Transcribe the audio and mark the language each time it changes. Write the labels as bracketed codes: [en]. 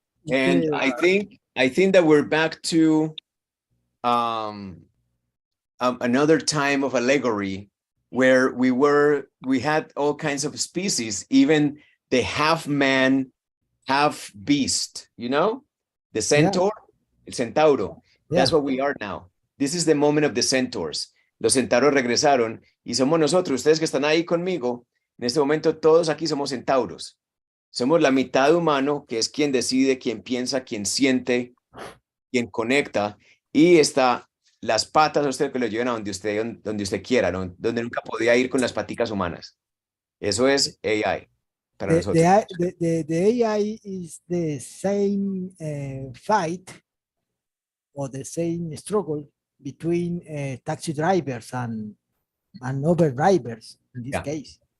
[en] And I think that we're back to another time of allegory where we had all kinds of species, even the half man, half beast, the centaur, el centauro. That's what we are now. This is the moment of the centaurs. [es] Los centauros regresaron y somos nosotros, ustedes que están ahí conmigo. En este momento todos aquí somos centauros. Somos la mitad humano, que es quien decide, quien piensa, quien siente, quien conecta, y está las patas a usted que lo lleven a donde usted quiera, donde nunca podía ir con las paticas humanas. Eso es AI para nosotros. [en] The AI is the same fight or the same struggle between taxi drivers and Uber drivers in this case.